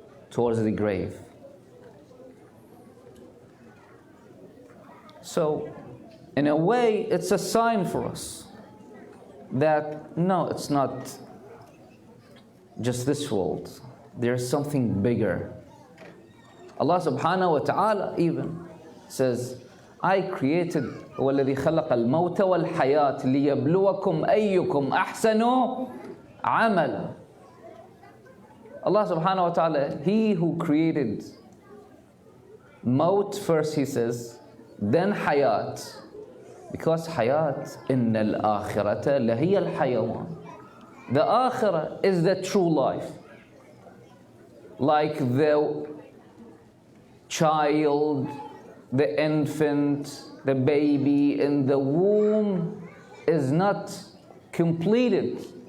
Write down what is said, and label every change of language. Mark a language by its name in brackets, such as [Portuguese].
[English] Towards the grave. So in a way, it's a sign for us that no, it's not just this world. There's something bigger. [Arabic] Allah subhanahu wa ta'ala [English] even says, I created [Arabic] هو الذي خلق الموت والحياة ليبلوكم أيكم أحسن عملا. [English] Allah subhanahu wa ta'ala, He who created maut first, He says, then hayat. Because hayat, [Arabic] إن الآخرة لهي الحيوان. [English] The akhirah is the true life. Like the child, the infant, the baby in the womb is not completed.